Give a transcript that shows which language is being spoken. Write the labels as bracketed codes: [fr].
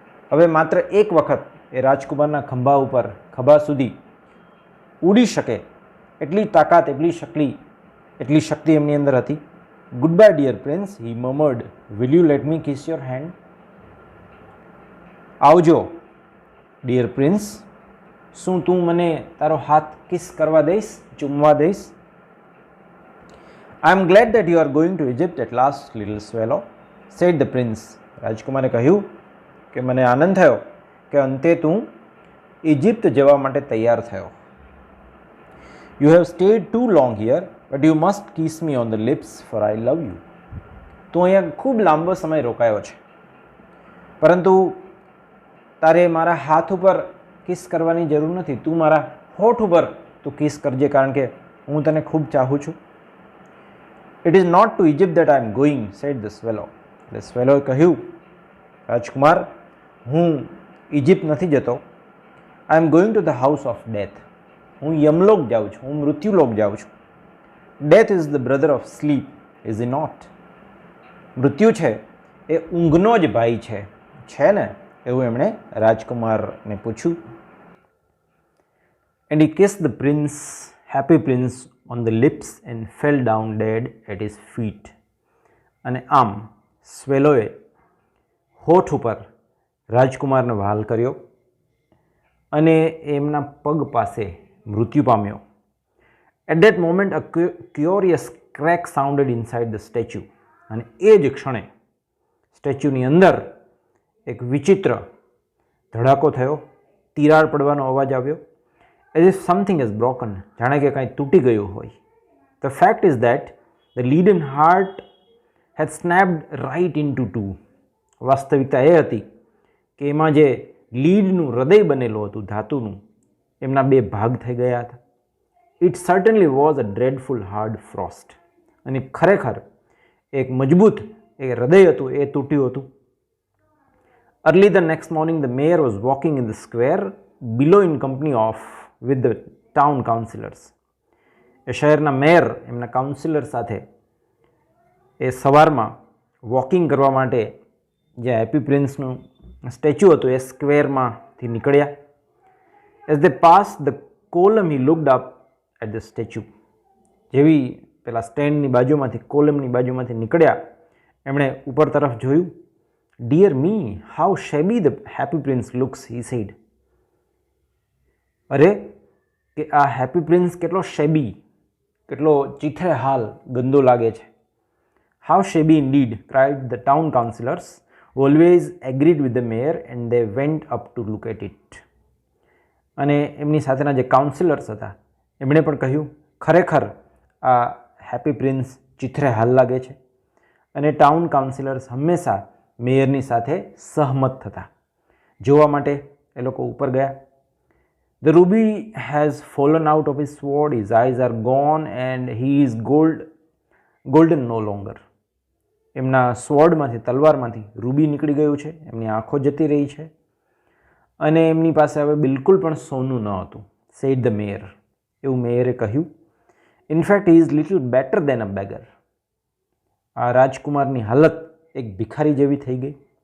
[gu] હવે માત્ર એક વખત એ રાજકુમારના ખભા સુધી ઉડી શકે એટલી તાકાત, એટલી શક્તિ એમની અંદર હતી. [en] Goodbye dear prince, he murmured, will you let me kiss your hand. [gu] આવજો ડિયર પ્રિન્સ, શું તું મને તારો હાથ કિસ કરવા દઈશ, ચૂમવા દઈશ? [en] I am glad that you are going to Egypt at last, little swallow, said the prince. [gu] રાજકુમારે કહ્યું કે મને આનંદ થયો કે અંતે તું ઇજિપ્ત જવા માટે તૈયાર થયો. [en] You have stayed too long here, but you must kiss me on the lips, for I love you. [gu] તું અહીંયા ખૂબ લાંબો સમય રોકાયો છે, પરંતુ તારે મારા હાથ ઉપર કિસ કરવાની જરૂર નથી. તું મારા હોઠ ઉપર તું કિસ કરજે, કારણ કે હું તને ખૂબ ચાહું છું. [en] It is not to Egypt that I am going, said the swallow. [gu] એટલે સ્વેલોએ કહ્યું, રાજકુમાર, હું ઇજિપ્ત નથી જતો. [en] I am going to the house of death. [gu] હું યમલોક જાઉં છું, [en] હું મૃત્યુલોક જાઉં છું. Death is the brother of sleep, is he not? [gu] મૃત્યુ છે એ ઊંઘનો જ ભાઈ છે ને? એવું એમણે રાજકુમારને પૂછ્યું. [en] And he kissed the prince, happy prince, on the lips and fell down dead at his feet. [gu] અને આમ સ્વેલોએ હોઠ ઉપર રાજકુમારને વહાલ કર્યો અને એમના પગ પાસે મૃત્યુ પામ્યો. [en] At that moment a curious crack sounded inside the statue. [gu] અને એ જ ક્ષણે સ્ટેચ્યુની અંદર એક વિચિત્ર ધડાકો થયો, તિરાડ પડવાનો અવાજ આવ્યો. [en] As if something is broken, [gu] જાણે કે કાંઈ તૂટી ગયું હોય. [en] The fact is that the leaden heart had snapped right into two. [gu] વાસ્તવિકતા એ હતી કે એમાં જે લીડનું હૃદય બનેલું હતું ધાતુનું, એમના બે ભાગ થઈ ગયા હતા. [en] It certainly was a dreadful hard frost. [gu] અને ખરેખર એક મજબૂત એક હૃદય હતું એ તૂટ્યું હતું. [en] Early the next morning the mayor was walking in the square below in company with the town councillors. [gu] એ શહેરના મેયર એમના કાઉન્સિલર સાથે એ સવારમાં વોકિંગ કરવા માટે જે હેપી પ્રિન્સનું સ્ટેચ્યુ હતું એ સ્ક્વેરમાંથી નીકળ્યા. [en] As they passed the column he looked up at the statue. [gu] જેવી પેલા સ્ટેન્ડની બાજુમાંથી કોલમની બાજુમાંથી નીકળ્યા એમણે ઉપર તરફ જોયું. [en] Dear me, how shabby the happy prince looks, he said. [gu] અરે કે આ હેપી પ્રિન્સ કેટલો શેબી, કેટલો ચીથરે હાલ, ગંદો લાગે છે. [en] How shabby indeed, cried the town councillors, who always agreed with the mayor, and they went up to look at it. [gu] અને એમની સાથેના જે કાઉન્સિલર્સ હતા એમણે પણ કહ્યું, ખરેખર આ હેપી પ્રિન્સ ચીથરે હાલ લાગે છે. અને ટાઉન કાઉન્સિલર્સ હંમેશા મેયરની સાથે સહમત થતા. જોવા માટે એ લોકો ઉપર ગયા. [en] The ruby has fallen out of his sword, his eyes are gone, and he is golden no longer. [gu] એમના સ્વોર્ડમાંથી, તલવારમાંથી રૂબી નીકળી ગયું છે, એમની આંખો જતી રહી છે અને એમની પાસે હવે બિલકુલ પણ સોનું ન હતું. [en] Said the mayor. [gu] એવું મેયરે કહ્યું. [en] In fact he is little better than a beggar. [gu] આ રાજકુમારની હાલત એક ભિખારી જેવી થઈ ગઈ.